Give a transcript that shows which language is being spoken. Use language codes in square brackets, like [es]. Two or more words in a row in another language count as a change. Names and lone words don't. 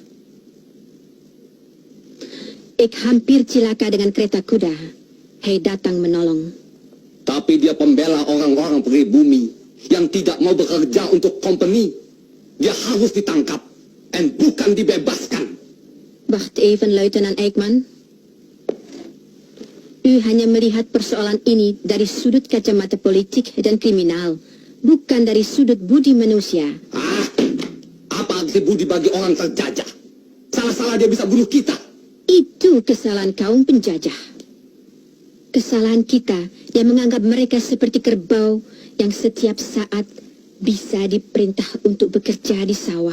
[id] Ik hampir celaka dengan kereta kuda. Hei datang menolong. Tapi dia pembela orang-orang pribumi yang tidak mau bekerja untuk company. Dia harus ditangkap dan bukan dibebaskan. [nl] Wacht even, Luitenant Eggman. [id] U hanya melihat persoalan ini dari sudut kacamata politik dan kriminal, bukan dari sudut budi manusia. Ah, apa arti budi bagi orang terjajah? Salah-salah dia bisa bunuh kita. Itu kesalahan kaum penjajah. Kesalahan kita yang menganggap mereka seperti kerbau yang setiap saat bisa diperintah untuk bekerja di sawah.